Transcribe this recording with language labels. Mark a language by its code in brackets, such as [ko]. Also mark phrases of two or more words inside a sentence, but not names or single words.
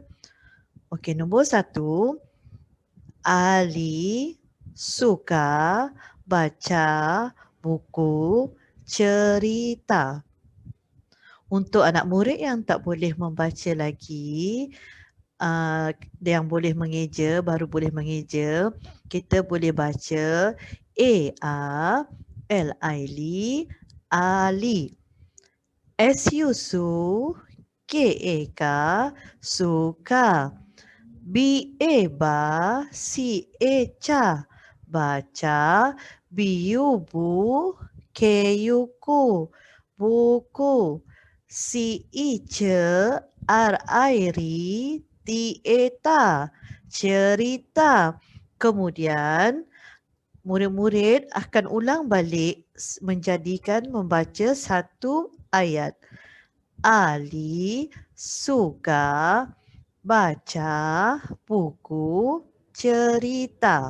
[ms] Okey, nombor 1, Ali suka baca buku cerita. Untuk anak murid yang tak boleh membaca lagi, yang boleh mengeja, baru boleh mengeja, kita boleh baca A-A-L-I-L-I, Ali. S-U-Su, K-E-K, suka. B-A-Ba, C-A-Ca, baca. B-U-Bu, K-U-Ku, buku. C-I-Ce, R-I-Ri, T-A-Ta, cerita. Kemudian murid-murid akan ulang balik menjadikan membaca satu ayat. Ali suka baca buku cerita.